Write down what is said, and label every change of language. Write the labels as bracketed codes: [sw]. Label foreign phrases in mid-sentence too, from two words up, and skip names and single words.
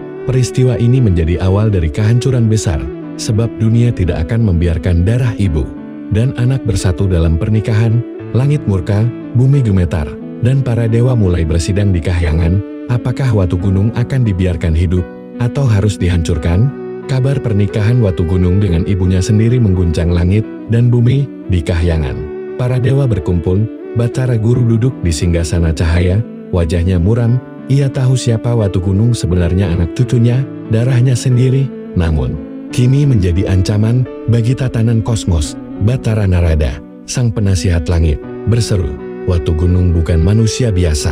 [id] Peristiwa ini menjadi awal dari kehancuran besar, sebab dunia tidak akan membiarkan darah ibu dan anak bersatu dalam pernikahan. Langit murka, bumi gemetar, dan para dewa mulai bersidang di kahyangan. Apakah Watu Gunung akan dibiarkan hidup atau harus dihancurkan? Kabar pernikahan Watu Gunung dengan ibunya sendiri mengguncang langit dan bumi. Di kahyangan, para dewa berkumpul. Batara Guru duduk di singgasana cahaya, wajahnya muram. Ia tahu siapa Watu Gunung sebenarnya, anak cucunya, darahnya sendiri. Namun, kini menjadi ancaman bagi tatanan kosmos. Batara Narada, sang penasihat langit, berseru, Watu Gunung bukan manusia biasa.